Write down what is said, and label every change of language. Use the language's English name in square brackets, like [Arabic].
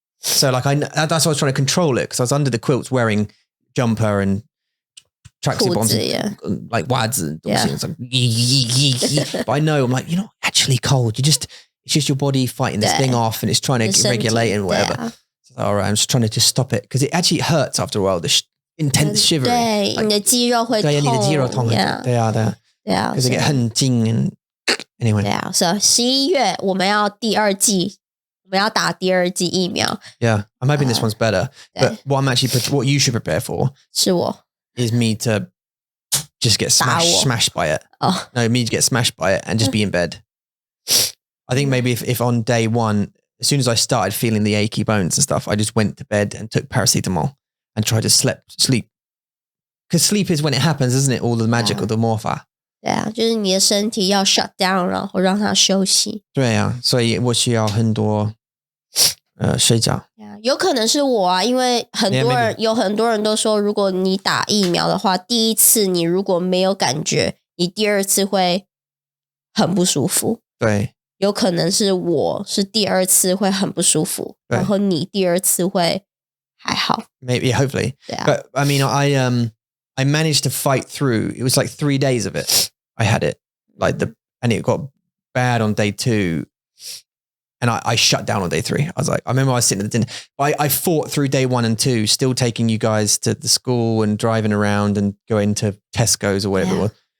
[English] So like that's why I was trying to control it, because I was under the quilts wearing jumper and tracksuit bombs, like wads and like, but I know I'm like, you're not actually cold. It's just your body fighting this thing off, and it's trying to regulate and whatever. All right, I'm just trying to just stop it, because it actually hurts after a while. The intense shivering. [Chinese] 对，你的肌肉会痛。对，你的肌肉痛。对啊。 [English] Because I get [Chinese] 很紧 and [English] Anyway. [Chinese] 对啊，所以11月我们要第二季，我们要打第二季疫苗。 [English] Yeah, I'm hoping this one's better. But what you should prepare for [Chinese] 是我 [English] is me to just get smashed by it. Oh. No, me to get smashed by it and just be in bed. I think maybe if on day one, as soon as I started feeling the achy bones and stuff, I just went to bed and took paracetamol and tried to sleep. Because sleep is when it happens, isn't it? All the magic of the morpha. [Chinese] 对啊，就是你的身体要 [English] shut down， [Chinese] 然后让它休息。对啊，所以我需要很多睡觉。有可能是我啊，因为有很多人都说，如果你打疫苗的话，第一次你如果没有感觉，你第二次会很不舒服。对，有可能是我是第二次会很不舒服，然后你第二次会还好。 [English] Maybe, hopefully. [Chinese] 对啊。 [English] But I mean, I managed to fight through. It was like 3 days of it. I had it and it got bad on day 2. And I shut down on day 3. I remember I was sitting at the dinner. I fought through day 1 and 2, still taking you guys to the school and driving around and going to Tesco's or whatever it was.